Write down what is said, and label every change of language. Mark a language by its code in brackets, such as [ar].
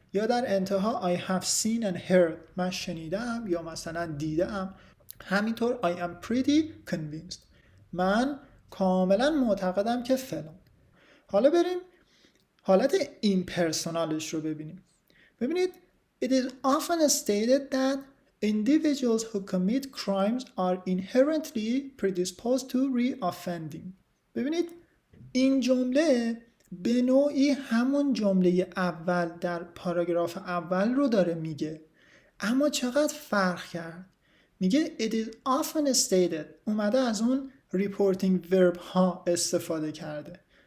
[fa] یا در انتها [en] I have seen and heard، [fa] من شنیدم یا مثلا دیدم. همینطور [en] I am pretty convinced، [fa] من کاملا معتقدم که فلان. حالا بریم حالت ایمپرسونالش رو ببینیم. ببینید [en] it is often stated that individuals who commit crimes are inherently predisposed to re-offending. [fa] ببینید این جمله به نوعی همون جمله اول در پاراگراف اول رو داره میگه، اما چقدر فرق کرد. میگه [en] it is often stated، [fa] اومده از اون reporting verb ها استفاده کرده.